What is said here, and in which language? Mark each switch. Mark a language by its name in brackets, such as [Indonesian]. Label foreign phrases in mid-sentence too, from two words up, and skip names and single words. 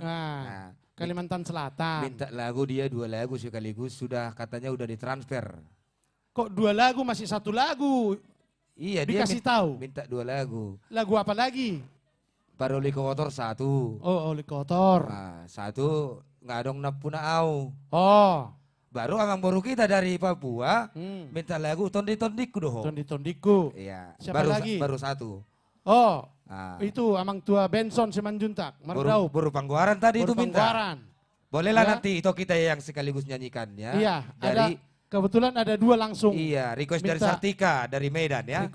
[Indonesian] Nah, Kalimantan Selatan. Minta lagu dia 2 lagu sekaligus, sudah katanya udah ditransfer. Kok 2 lagu masih 1 lagu? Iya, dia Dikasih tahu. minta 2 lagu. Lagu apa lagi? Paroli kotor 1. Oh, Oli Kotor. [Batak Toba] Nah, 1 ngadong napuna au. [Indonesian] Oh. Baru amang baru kita dari Papua Hmm. minta lagu tondi-tondiku doh. Tondi-tondiku. Iya. Siapa lagi? Baru 1. Oh, Nah, itu Amang Tua Benson Simanjuntak. baru, Merdau. baru pangguaran tadi itu minta. Pangguaran. Bolehlah Ya. nanti itu kita yang sekaligus nyanyikan ya. Iya, Dari kebetulan ada 2 langsung iya, request dari minta Sartika dari Medan ya.